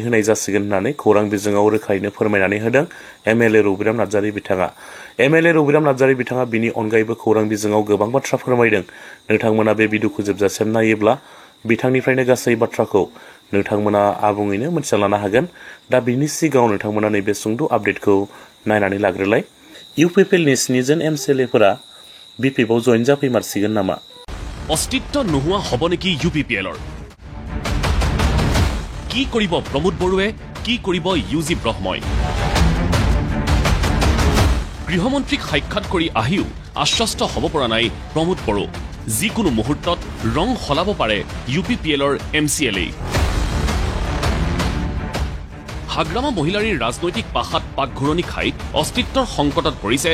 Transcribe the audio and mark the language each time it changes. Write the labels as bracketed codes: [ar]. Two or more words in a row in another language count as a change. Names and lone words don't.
[brx] होनाय जासिगोन होननानै खौरां बिजोङाव रोखायैनो फोरमायनानै होदों एमएलए रबिराम नार्जारी बिथाङा एमएलए रबिराम नार्जारी बिथाङा बिनि अनगायैबो खौरां बिजोङाव गोबां बाथ्रा फोरमायदों नोंथांमोना बे भिडिअखौ जोबजासिम नायोब्ला बिथांनिफ्रायनो गासै बाथ्राखौ नोंथांमोना आबुङैनो मोनथिना लानो हागोन दा बिनि सिगाङाव नोंथांमोना नैबे सुंद' आपडेटखौ नायनानै लाग्रोलाय इउपिपिएलनि 7 जन एमसिएलएफोरा बिपिएफआव जइन जाफैमारसिगोन नामा [as] अस्तित्व নোহোৱা হ'ব নেকি ইউপিপিএলৰ কি কৰিব প্ৰমোদ বড়ুৱে কি কৰিব ইউজি ব্ৰহ্মই গৃহমন্ত্ৰীক সাক্ষাৎ কৰি আহিও আশ্বস্ত হ'ব পৰা নাই প্ৰমোদ বড়ো যিকোনো মুহূৰ্তত ৰং সলাব পাৰে ইউপিপিএলৰ এমচিএলএ হাগ্ৰামা মহিলাৰীৰ ৰাজনৈতিক পাশাত পাকঘূৰণি খাই অস্তিত্বৰ সংকটত পৰিছে